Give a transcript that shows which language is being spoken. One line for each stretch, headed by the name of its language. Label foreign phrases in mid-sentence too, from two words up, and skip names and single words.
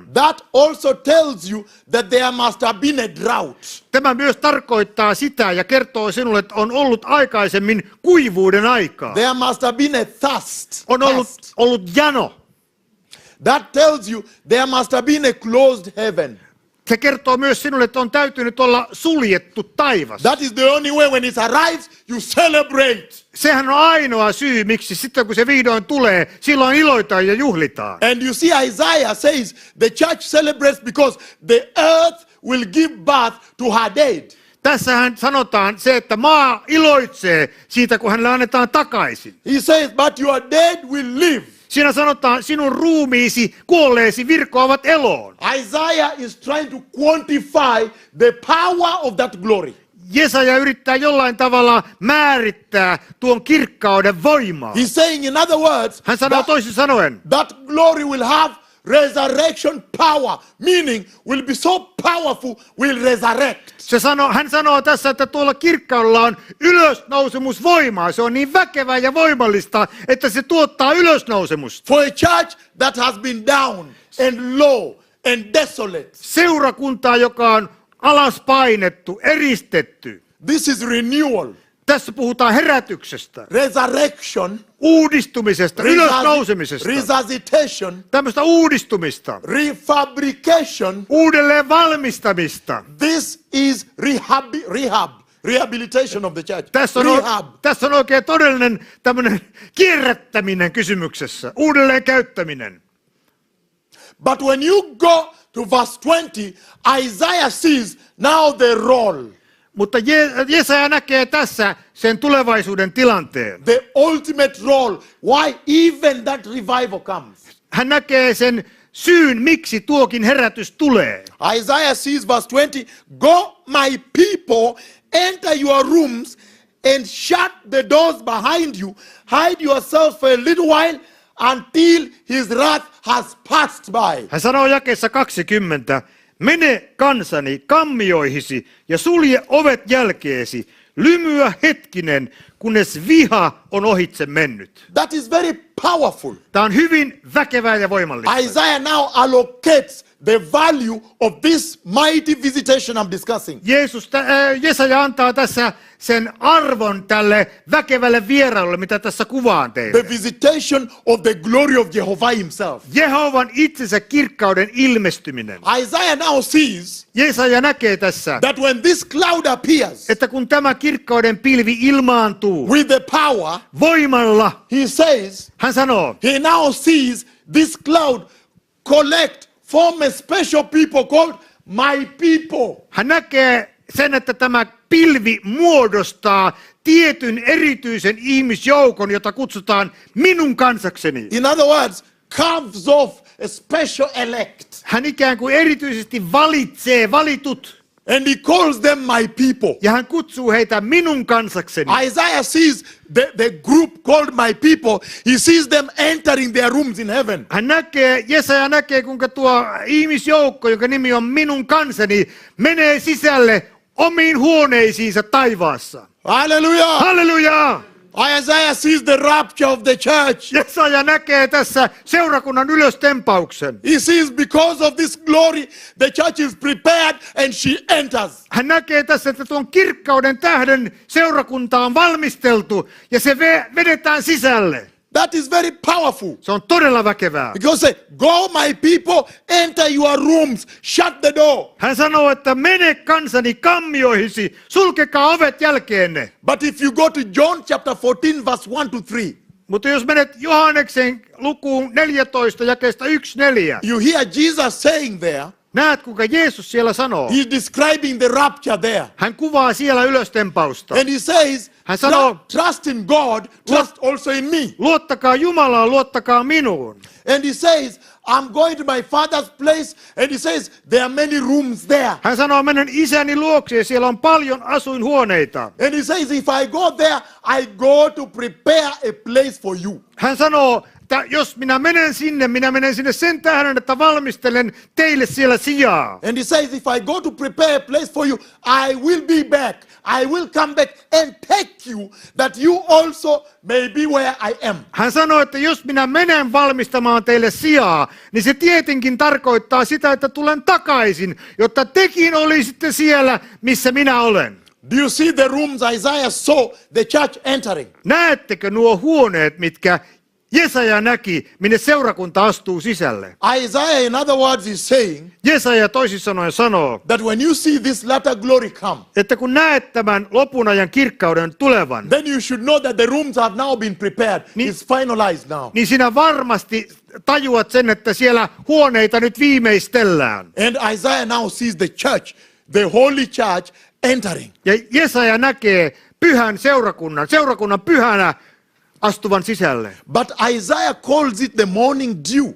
English: That also tells you that there must have been a drought.
Finnish: Tämä myös tarkoittaa sitä ja kertoo sinulle, että on ollut aikaisemmin kuivuuden aikaa.
English: There must have been a thirst.
Finnish: On ollut jano.
English: That tells you there must have been a closed heaven.
Finnish: Se kertoo myös sinulle, että on täytynyt olla suljettu taivas.
English: That is the only way when it arrives, you celebrate.
Finnish: Sehän on ainoa syy, miksi sitten kun se vihdoin tulee, silloin iloitaan ja juhlitaan.
English: And you see Isaiah says the church celebrates because the earth will give birth to her dead.
Finnish: Tässähän sanotaan se, että maa iloitsee siitä, kun hänelle annetaan takaisin.
English: He says, but your dead will live.
Finnish: Siinä sanotaan, sinun ruumiisi, kuolleesi virkoavat eloon.
English: Isaiah is trying to quantify the power of that glory.
Finnish: Jesaja yrittää jollain tavalla määrittää tuon kirkkauden voimaa.
English: He's saying, in other words,
Finnish: Hän sanoo toisin sanoen,
English: that glory will have resurrection power, meaning will be so powerful, will resurrect.
Finnish: hän sanoo tässä, että tuolla kirkkaudella on ylösnousemusvoimaa. Se on niin väkevää ja voimallista, että se tuottaa ylösnousemusta.
English: For a church that has been down and low and desolate,
Finnish: Seurakuntaa, joka on alas painettu, eristetty.
English: This is renewal,
Finnish: Tässä puhutaan herätyksestä,
English: resurrection,
Finnish: uudistumisesta, ylösnousemisesta.
English: resuscitation,
Finnish: Tämmöistä uudistumista,
English: refabrication.
Finnish: uudelleen valmistamista.
English: This is rehabilitation of the church.
Finnish: Tässä on oikein todellinen tämmöinen kierrättäminen kysymyksessä, uudelleen käyttäminen.
English: But when you go to verse 20, Isaiah sees now the role,
Finnish: Mutta Jesaja näkee tässä sen tulevaisuuden tilanteen.
English: the ultimate role, why even that revival comes.
Finnish: Hän näkee sen syyn, miksi tuokin herätys tulee.
English: Isaiah sees verse 20, go my people, enter your rooms and shut the doors behind you. Hide yourself for a little while until his wrath has passed by.
Finnish: Hän sanoo jakeessa 20, mene kansani kammioihisi ja sulje ovet jälkeesi, lymyä hetkinen, kunnes viha on ohitse mennyt.
English: That is very powerful.
Finnish: Tämä on hyvin väkevää ja voimallista.
English: Isaiah now allocates the value of this mighty visitation I'm discussing.
Finnish: Jesaja antaa tässä sen arvon tälle väkevälle vierailulle, mitä tässä kuvaan teille.
English: The visitation of the glory of Jehovah himself.
Finnish: Jehovan itsensä kirkkauden ilmestyminen.
English: Isaiah now sees
Finnish: Jesaja näkee tässä,
English: that when this cloud appears
Finnish: että kun tämä kirkkauden pilvi ilmaantuu
English: with the power,
Finnish: voimalla,
English: he says,
Finnish: hän sanoo,
English: he now sees this cloud form a special people called my people.
Finnish: hän näkee sen, että tämä pilvi muodostaa tietyn erityisen ihmisjoukon, jota kutsutaan minun kansakseni.
English: In other words, carves off a special elect.
Finnish: Hän ikään kuin erityisesti valitsee valitut.
English: And he calls them my people.
Finnish: Ja hän kutsuu heitä minun kansakseni.
English: Isaiah sees the group called my people. He sees them entering their rooms in heaven.
Finnish: Jesaja näkee, kuinka tuo ihmisjoukko, jonka nimi on minun kansani, menee sisälle omiin huoneisiinsa taivaassa.
English: Hallelujah!
Finnish: Halleluja!
English: Isaiah sees the rapture of the church.
Finnish: Jesaja näkee tässä seurakunnan ylöstempauksen.
English: He sees because of this glory, the church is prepared and she enters.
Finnish: Hän näkee tässä, että tuon kirkkauden tähden seurakunta on valmisteltu ja se vedetään sisälle.
English: That is very powerful.
Finnish: Se on todella väkevää.
English: Because say, go my people, enter your rooms, shut the door.
Finnish: Hän sanoo, että mene kansani kammioihisi, sulkekaa ovet jälkeenne.
English: But if you go to John chapter 14 verse 1-3,
Finnish: Mutta jos menet Johanneksen lukuun 14 jakeesta 1-4,
English: you hear Jesus saying there,
Finnish: näet kuinka Jeesus siellä sanoo.
English: he's describing the rapture there.
Finnish: Hän kuvaa siellä ylöstempausta.
English: And he says,
Finnish: Hän sanoo,
English: trust in God, trust also in me.
Finnish: luottakaa Jumalaan, luottakaa minuun.
English: And he says, I'm going to my father's place. And he says, there are many rooms there.
Finnish: Hän sanoo, menen isäni luokse ja siellä on paljon asuinhuoneita.
English: And he says, if I go there, I go to prepare a place for you.
Finnish: Hän sanoo, että jos minä menen sinne sen tähden, että valmistelen teille siellä sijaa.
English: And he says, if I go to prepare a place for you, I will be back. I will come back and take you, that you also may be where I am.
Finnish: Hän sanoo, että jos minä menen valmistamaan teille sijaa, niin se tietenkin tarkoittaa sitä, että tulen takaisin, jotta tekin olisitte siellä, missä minä olen.
English: Do you see the rooms Isaiah saw the church entering?
Finnish: Näettekö nuo huoneet, mitkä Jesaja näki, minne seurakunta astuu sisälle?
English: Isaiah, in other words, is saying
Finnish: Jesaja toisin sanoen sanoo,
English: that when you see this latter glory come,
Finnish: että kun näet tämän lopun ajan kirkkauden tulevan,
English: then you should know that the rooms have now been prepared. It's finalized now.
Finnish: niin sinä varmasti tajuat sen, että siellä huoneita nyt viimeistellään.
English: And Isaiah now sees the church, the holy church, entering.
Finnish: Ja Jesaja näkee pyhän seurakunnan pyhänä astuvan sisälle.
English: But Isaiah calls it the morning dew.